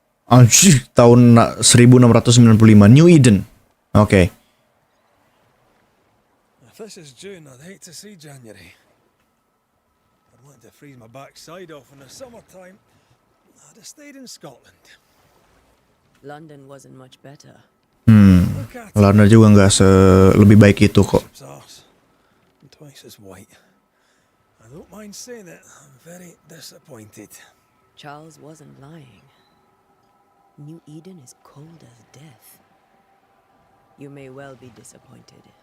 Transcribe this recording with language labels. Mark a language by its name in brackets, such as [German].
[Indonesian] Anjir, tahun 1695 New Eden. Oke. [English] If this is June, I'd hate to see January. I'd want to freeze my backside off in the summertime. I'd have stayed in Scotland. London wasn't much better. Look at [Indonesian] Lana juga nggak lebih baik itu kok. [English] Bishop's arse, and twice as white. I don't mind saying it, I'm very disappointed. Charles wasn't lying. New Eden is cold as death. You may well be disappointed.